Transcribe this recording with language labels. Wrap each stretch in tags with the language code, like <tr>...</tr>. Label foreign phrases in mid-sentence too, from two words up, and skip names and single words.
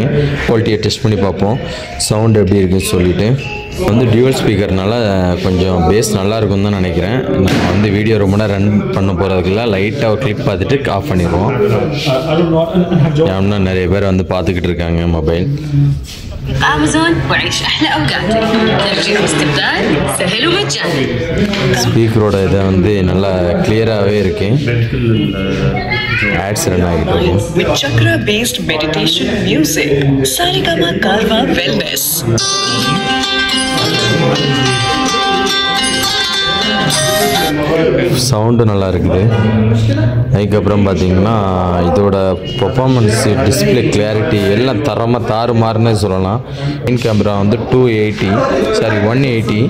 <ta>குவாலிட்டியை டெஸ்ட் பண்ணி பார்ப்போம் சவுண்ட் எப்படி இருக்குன்னு சொல்லிட்டு. வந்து</ta> <en>dual speakerனால</en> <ta>கொஞ்சம் பேஸ் நல்லா இருக்கும்னு தான் நினைக்கிறேன். நம்ம வந்து வீடியோ ரொம்ப நேரம் ரன் பண்ண போகிறதுக்குள்ள லைட்டாக ஒரு கிளிப் பார்த்துட்டு ஆஃப் பண்ணிடுவோம். ஏன்னா நிறைய பேர் வந்து பார்த்துக்கிட்டு இருக்காங்க மொபைல்.</ta> <ar>أمازون وعيش أحلى أوقاتك. ترجيح واستبدال سهل ومجاني.</ar> <ta>ஸ்பீக்கரோட இதை வந்து நல்லா கிளியராகவே இருக்கு.</ta> <en>ads run</en> <ta>ஆகிட்டு இருக்கு.</ta> <en>With chakra based meditation music, Sarigama Karma Wellness.</en> <ta>சவுண்டு நல்லா இருக்குது. அதுக்கப்புறம் பார்த்தீங்கன்னா இதோட</ta> <en>performance, display clarity</en> <ta>எல்லாம் தரமாக தாறுமாறுன்னு சொல்லலாம்.</ta> <en>main camera</en> <ta>வந்து 180.</ta>